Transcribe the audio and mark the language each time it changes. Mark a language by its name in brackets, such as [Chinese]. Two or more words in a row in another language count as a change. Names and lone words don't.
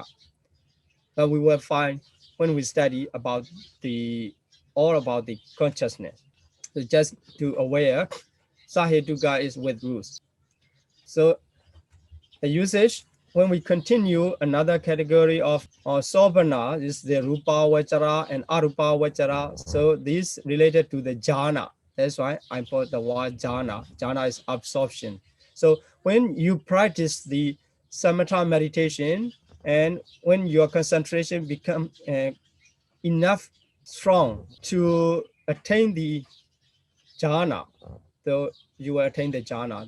[English] But we will find when we study about all about the consciousness. So just to aware, sahetuka is with roots. So the usage, when we continue another category of sobhana is the [Pali] rupa vachara [English] and [Pali] arupa vachara. [English] So this related to the jhana. That's why I put the word jhana. Jhana is absorption. So when you practice the samatha meditation, and when your concentration become enough strong to attain the jhana, so you will attain the jhana.